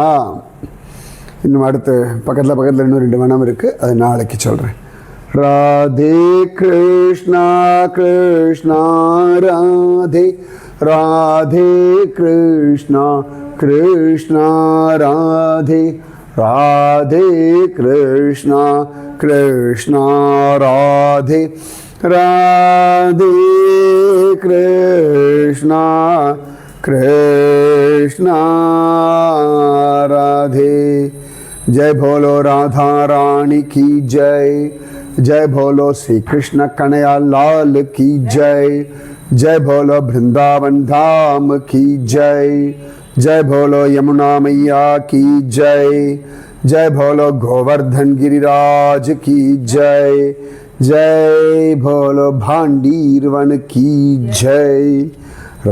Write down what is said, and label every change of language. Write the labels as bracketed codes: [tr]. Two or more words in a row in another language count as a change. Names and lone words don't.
[ta] இன்னும் அடுத்து பக்கத்தில் இன்னும் 2 வனம் இருக்குது, அது நாளைக்கு சொல்கிறேன். ராதே கிருஷ்ணா கிருஷ்ணா ராதே, ராதே கிருஷ்ணா கிருஷ்ணா ராதே, [hi] राधे कृष्णा कृष्णा राधे राधे कृष्णा कृष्णा राधे। जय बोलो राधा रानी की जय, जय बोलो श्री कृष्ण कन्हैया लाल की जय, जय बोलो वृंदावन धाम की जय, जय बोलो यमुना मैया की जय, जय बोलो गोवर्धन गिरिराज की जय, जय बोलो भांडीरवन की जय।